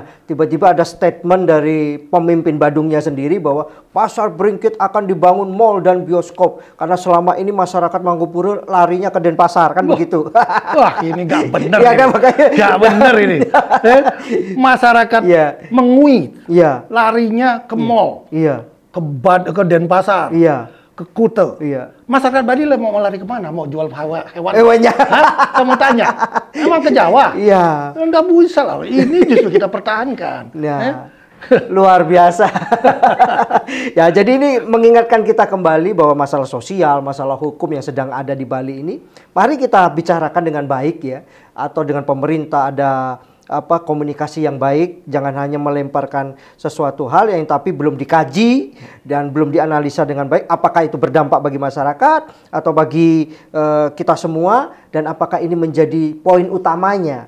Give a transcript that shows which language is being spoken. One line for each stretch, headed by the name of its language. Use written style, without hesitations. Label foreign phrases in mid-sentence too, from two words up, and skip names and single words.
Indonesian: Tiba-tiba ada statement dari pemimpin Badungnya sendiri bahwa pasar Beringkit akan dibangun mall dan bioskop karena selama ini masyarakat Mangupuro larinya ke Denpasar kan begitu. Wah, ini nggak benar. Ya, kan, makanya nggak benar ini. Masyarakat mengui, larinya ke mall, ke Denpasar. Ke Kute. Masyarakat Bali mau lari kemana? Mau jual hewannya? Saya mau tanya. Emang ke Jawa? Enggak bisa lah. Ini justru kita pertahankan. Luar biasa. Ya, jadi ini mengingatkan kita kembali bahwa masalah sosial, masalah hukum yang sedang ada di Bali ini, mari kita bicarakan dengan baik ya, atau dengan pemerintah ada komunikasi yang baik, jangan hanya melemparkan sesuatu hal yang tapi belum dikaji dan belum dianalisa dengan baik apakah itu berdampak bagi masyarakat atau bagi kita semua dan apakah ini menjadi poin utamanya.